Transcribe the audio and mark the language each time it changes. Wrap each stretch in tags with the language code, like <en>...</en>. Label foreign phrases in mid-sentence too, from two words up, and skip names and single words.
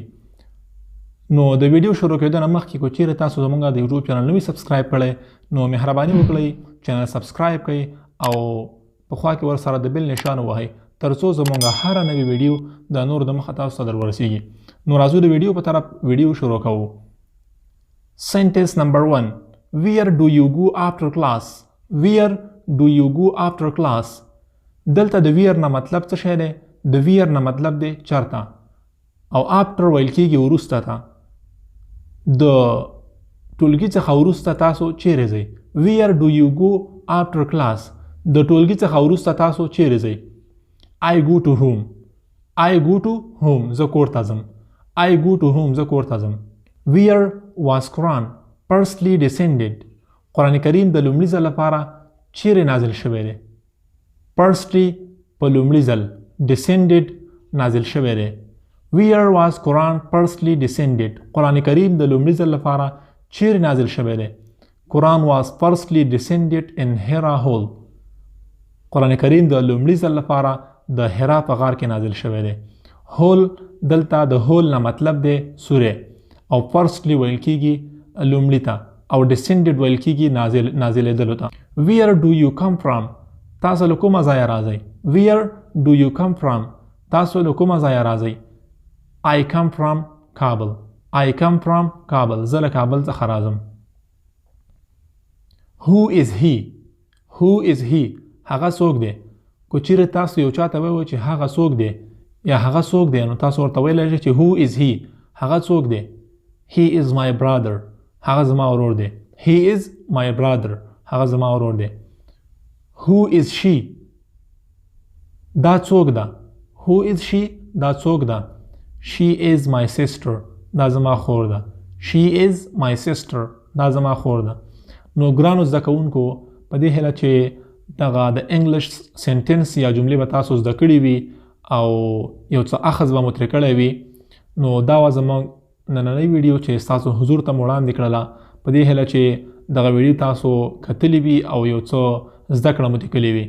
<ps>نو د ویډیو شروع کېدو نه مخکې که چیرې تاسو زموږ د یوټیوب چینل نه وي سبسکرایب کړی، نو مهرباني وکړئ چینل سبسکرایب کړئ او په خوا کې ورسره د بیل نشان ووهئ تر څو زموږ هره نوې ویډیو د نور د مخه تاسو ته در ورسیږي. نو راځو د ویډیو په طرف ویډیو شروع کوو.</ps> <en>Sentence number 1. Where do you go after class? Where do you go after class?</en> <ps>دلته د where نه مطلب څه شی دی؟ د where نه مطلب دی چرته، او after ویل کېږي وروسته ته. د ټولګي څخه وروسته تاسو چیرې ځئ؟</ps> <en>Where do you go after class?</en> <ps>د ټولګي څخه وروسته تاسو چیرې ځئ؟</ps> <en>I go to home. I go to home.</en> <ps>زه کور ته ځم.</ps> <en>I go to home.</en> <ps>زه کور ته ځم.</ps> <en>Where was Quran firstly descended?</en> <ps>قرآن کریم د لومړي ځل لپاره چیرې نازل شوی دی؟ firstly په لومړي ځل، descended نازل شوی دی.</ps> <en>Where was Quran firstly descended?</en> <ps>قرآن کریم د لومړي ځل لپاره چیرې نازل شوی دی؟</ps> <en>Quran was firstly descended in Hira Hall.</en> <ps>قرآن کریم د لومړي ځل لپاره د حرا په غار کې نازل شوی دی. هول دلته د هول نه مطلب دی سوری، او فرستلی ویل کېږي لومړي ته، او ډسنډډ ویل کېږي نازلېدلو ته.</ps> <en>Where do you come from?</en> <ps>تاسو له کومه ځایه راځئ؟</ps> <en>Where do you come from?</en> <ps>تاسو له کومه ځایه راځئ؟</ps> <en>I come from Kabul. I come from Kabul.</en> <ps>زه له کابل څخه راځم.</ps> <en>Who is he? Who is he?</en> <ps>هغه څوک دی؟ که چیرې تاسو یو چاته ووایئ چې هغه څوک دی یا هغه څوک دی، نو تاسو ورته ویلی شئ چې</ps> <en>who is he؟</en> <ps>هغه څوک دی؟</ps> <en>He is my brother.</en> <ps>هغه زما ورور دی.</ps> <en>He is my brother.</en> <ps>هغه زما ورور دی.</ps> <en>Who is she?</en> <ps>دا څوک ده؟</ps> <en>Who is she؟</en> <ps>دا څوک ده؟</ps> <en>She is my sister.</en> <ps>دا زما خور ده.</ps> <en>She is my sister.</en> <ps>دا زما خور ده. نو ګرانو زده کوونکو، په دې هیله چې دغه د</ps> <en>English sentence</en> <ps>یا جملې به تاسو زده کړي وي او یو څه اخذ به مو ترې کړی وي. نو دا وه زموږ نننۍ ویډیو چې ستاسو حضور ته مو وړاندې کړله. په دې هیله چې دغه ویډیو تاسو کتلي وي او یو څه زده کړه مو ترې کړې وي.</ps>